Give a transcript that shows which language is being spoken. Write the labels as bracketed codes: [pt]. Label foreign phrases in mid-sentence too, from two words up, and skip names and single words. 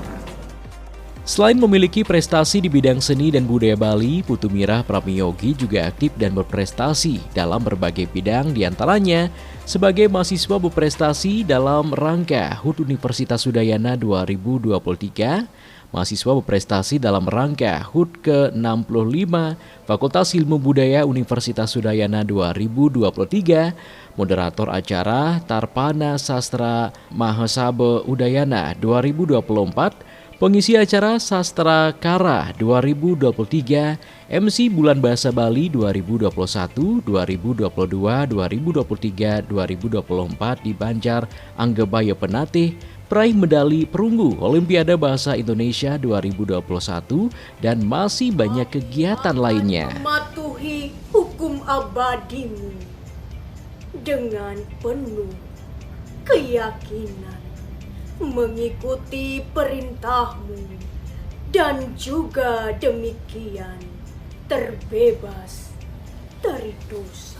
[id] Selain memiliki prestasi di bidang seni dan budaya Bali, Putu Mira Pramyogi juga aktif dan berprestasi dalam berbagai bidang, diantaranya sebagai mahasiswa berprestasi dalam rangka HUT Universitas Udayana 2023, mahasiswa berprestasi dalam rangka HUT ke-65 Fakultas Ilmu Budaya Universitas Udayana 2023, moderator acara Tarpana Sastra Mahasaba Udayana 2024, pengisi acara Sastra Kara 2023, MC Bulan Bahasa Bali 2021, 2022, 2023, 2024 di Banjar Anggebaya Penatih, peraih medali perunggu Olimpiade Bahasa Indonesia 2021, dan masih banyak kegiatan lainnya. Mematuhi hukum abadimu dengan penuh keyakinan, mengikuti perintahmu, dan juga demikian terbebas dari dosa.